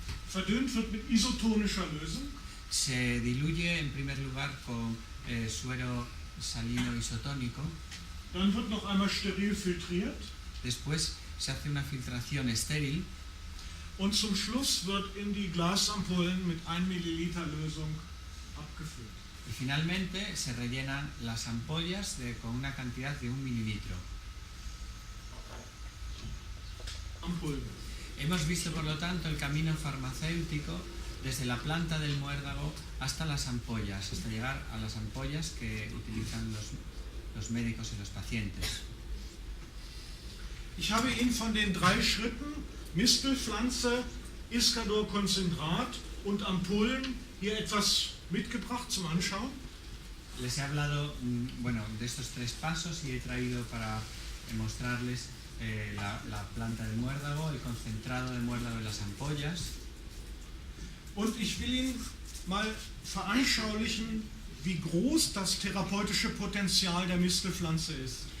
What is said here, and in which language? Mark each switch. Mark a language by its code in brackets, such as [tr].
[de] Verdünnt wird mit isotonischer Lösung. [es] Se diluye en primer lugar con suero salino isotónico. [de] Dann wird noch einmal steril filtriert. [es] Después se hace una filtración estéril. [de] Und zum Schluss wird in die Glasampullen mit 1 Milliliter Lösung abgefüllt. [es] Y finalmente se rellenan las ampollas con una cantidad de 1 mililitro. [de] Ampullen. [es] Hemos visto, por lo tanto, el camino farmacéutico desde la planta del muérdago hasta las ampollas, hasta llegar a las ampollas que utilizan los médicos y los pacientes. [de] Ich habe Ihnen von den 3 Schritten Mistelpflanze, Iscador-Konzentrat und Ampullen hier etwas mitgebracht zum Anschauen. [es] Les he hablado de estos 3 pasos y he traído para mostrarles la planta del muérdago, el concentrado de muérdago y las ampollas. [de] Und ich will Ihnen mal veranschaulichen, wie groß das therapeutische Potenzial der Mistelpflanze ist.